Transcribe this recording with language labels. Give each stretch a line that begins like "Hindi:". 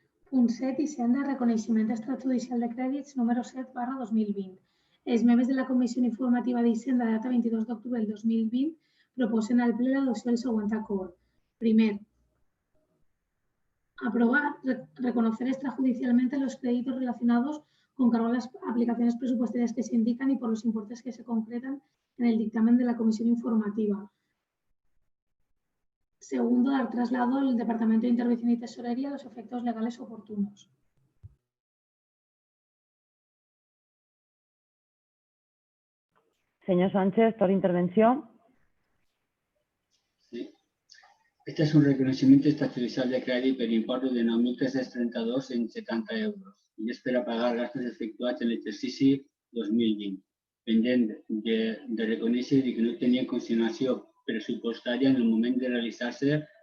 Catalan: Punt 7. Hisenda, reconeixement extrajudicial de crèdits número 7/2020. Els membres de la Comissió Informativa d'Hisenda de data 22 d'octubre del 2020 proposen al ple l'adopció del següent acord.
Spanish: Primer, aprobar, reconocer extrajudicialmente los créditos relacionados con cargo a las aplicaciones presupuestarias que se indican y por los importes que se concretan en el dictamen de la Comisión Informativa. Segundo, dar traslado al Departamento de Intervención y Tesorería a los efectos legales oportunos. Señor Sánchez, ¿tal intervención? Sí.
Catalan: Este és un reconeixement extrajudicial de crèdit per import de 9.332,70 euros i és per a pagar gastos efectuats en l'exercici 2020, pendent de reconèixer que no tenia consignació pressupostària en el moment de realitzar-se